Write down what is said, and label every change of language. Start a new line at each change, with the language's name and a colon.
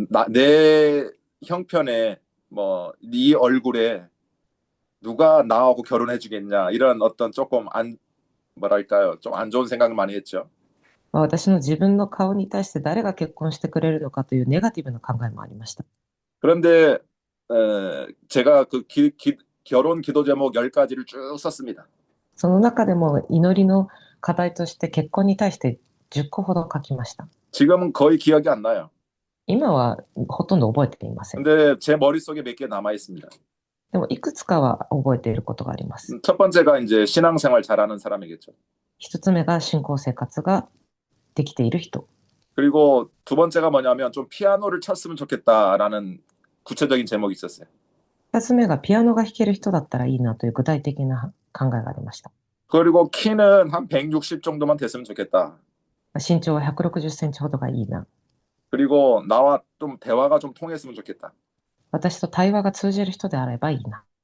Korean: 내 형편에 뭐 네 얼굴에 누가 나하고 결혼해 주겠냐 이런 어떤 조금 뭐랄까요? 좀 안 좋은 생각을 많이 했죠.
Japanese: 私の自分の顔に対して誰が結婚してくれるのかというネガティブな考えもありました。
Korean: 그런데 제가 그 결혼 기도 제목 10가지를 쭉 썼습니다.
Japanese: その中でも祈りの課題として結婚に対して10個ほど書きました。
Korean: 지금은 거의 기억이 안 나요.
Japanese: 今はほとんど覚えていません。
Korean: 근데 제 머릿속에 몇 개 남아 있습니다.
Japanese: でもいくつかは覚えていることがあります。
Korean: 첫 번째가 이제 신앙생활 잘하는 사람이겠죠.
Japanese: 一つ目が信仰生活ができている人。
Korean: 그리고 두 번째가 뭐냐면 좀 피아노를 쳤으면 좋겠다라는 구체적인 제목이 있었어요.
Japanese: 二つ目がピアノが弾ける人だったらいいなという具体的な考えがありました。
Korean: 그리고 키는 한 160 정도만 됐으면 좋겠다.
Japanese: 身長は160センチほどがいいな。
Korean: 그리고 나와 좀 대화가 좀 통했으면 좋겠다.
Japanese: 私と対話が通じる人であればいいな。